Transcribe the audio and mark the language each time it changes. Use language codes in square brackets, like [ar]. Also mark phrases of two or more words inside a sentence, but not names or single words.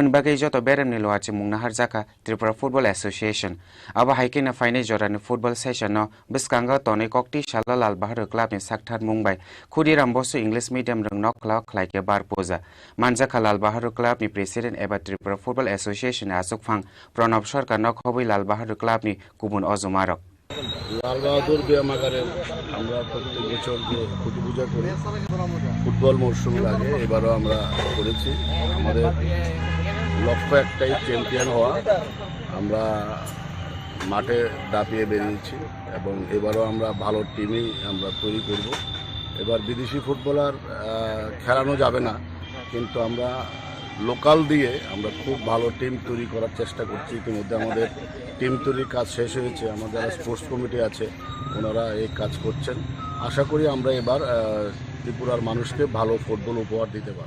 [trp] bagai joto berem ni loachi mungna harjaka Tripura Football Association aba haike na faine jorani [en] football session [trp] no biskanga tone kokti shala Lal Bahadur club ni Sakthar Mumbai Khudiram Bosu [en] English medium [trp] rung noklaw khlaike bar puja manjaka Lal Bahadur club ni president eba Tripura Football Association asuk phang Pranab Sarkar nok hoboi Lal Bahadur club ni kubun ojumarok [bn] লাল বাহাদুর ব্যায়ামাগারে আমরা প্রত্যেক বছর যে খুঁটি পূজা করি ফুটবল মরশুমের আগে এবারও আমরা করেছি আমাদের লক্ষ্য একটাই চ্যাম্পিয়ন হওয়া আমরা মাঠে দাপিয়ে বেরিয়েছি এবং এবারও আমরা ভালো টিমই আমরা তৈরি করব এবার বিদেশি ফুটবলার খেলানো যাবে না কিন্তু আমরা লোকাল দিয়ে আমরা খুব ভালো টিম তৈরি করার চেষ্টা করছি ইতিমধ্যে আমাদের টিম তৈরির কাজ শেষ হয়েছে আমাদের [en] sports committee [bn] আছে ওনারা এই কাজ করছেন আশা করি আমরা এবার ত্রিপুরার মানুষকে ভালো ফুটবল উপহার দিতে পারব